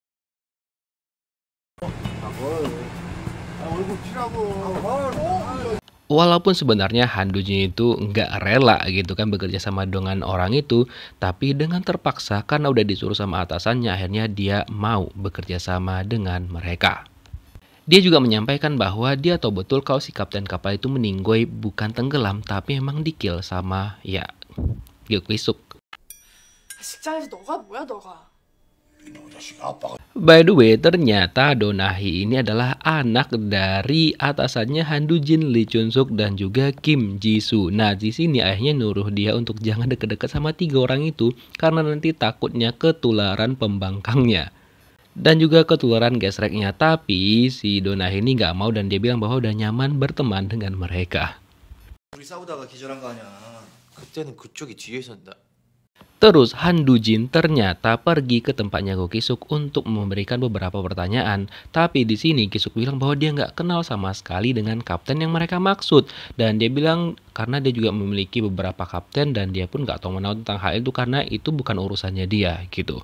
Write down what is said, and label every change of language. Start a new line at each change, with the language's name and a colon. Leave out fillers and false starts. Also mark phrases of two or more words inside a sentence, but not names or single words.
Indonesian: Walaupun sebenarnya Han Do-jin itu nggak rela gitu kan bekerja sama dengan orang itu, tapi dengan terpaksa karena udah disuruh sama atasannya, akhirnya dia mau bekerja sama dengan mereka. Dia juga menyampaikan bahwa dia tahu betul kalau si kapten kapal itu meninggoy bukan tenggelam, tapi memang di-kill sama ya Go Ki-suk.
Korean: 직장에서 너가 뭐야 너가?
English: By the way,
Indonesian: ternyata Donahi ini adalah anak dari atasannya Han Do-jin, Lee Chun-suk dan juga Kim Ji-soo. Nah, di sini ayahnya nyuruh dia untuk jangan deket-deket sama tiga orang itu karena nanti takutnya ketularan pembangkangnya. dan juga ketularan gesreknya. Tapi si Donah ini nggak mau dan dia bilang bahwa udah nyaman berteman dengan mereka.
Korean: 우리 싸우다가 기절한 거 아니야. 그때는 그쪽이 뒤에 있었다.
Indonesian: Terus Han Dujin ternyata pergi ke tempatnya Go Ki-suk untuk memberikan beberapa pertanyaan. Tapi di sini Ki-suk bilang bahwa dia nggak kenal sama sekali dengan kapten yang mereka maksud. Dan dia bilang karena dia juga memiliki beberapa kapten dan dia pun nggak tahu menahu tentang hal itu karena itu bukan urusannya dia gitu.